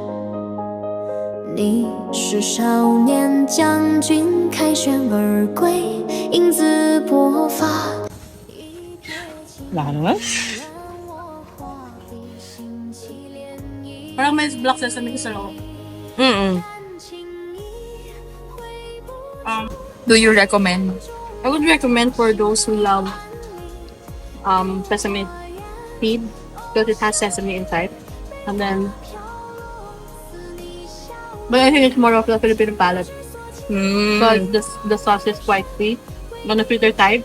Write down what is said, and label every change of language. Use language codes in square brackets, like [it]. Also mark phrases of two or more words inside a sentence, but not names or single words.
[zh] 你是少年将军，凯旋而归，英姿勃发。 [tl] Wala naman. Parang may [en] black sesame [tl] sa loob. [en] Do you recommend? I would recommend for those who love sesame seed because it has sesame inside. And then, but I think it's more of the Filipino palate because the sauce is quite sweet, on the sweeter side.